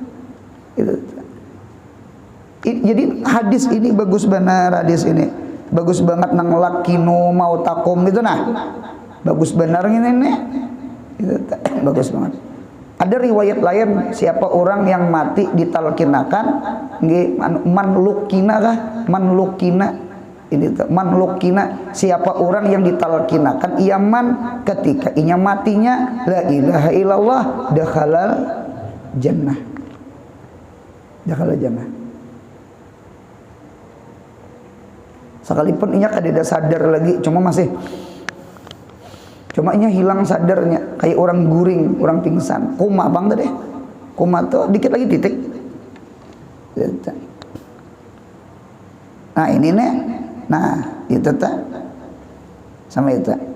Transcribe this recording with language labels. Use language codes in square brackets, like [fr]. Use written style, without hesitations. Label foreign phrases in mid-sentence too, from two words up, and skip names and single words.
[bjn] Jadi hadis ini bagus benar, hadis ini bagus banget nang [ar] لقنوا موتاكم [bjn] itu nah, bagus benar ini nih. bagus banget. Ada riwayat lain, siapa orang yang mati ditalkinakan nggih manlukina kah? Manlukina ini manlukina, siapa orang yang ditalkinakan iaman ketika inya matinya [ar] لا إله إلا الله دخل الجنة. دخل الجنة. [bjn] Sekalipun inya kadeda sadar lagi, cuma inya hilang sadarnya, kayak orang guring, orang pingsan, koma bang tadi, koma tuh dikit lagi titik. Nah ini nih, nah itu tak sama itu.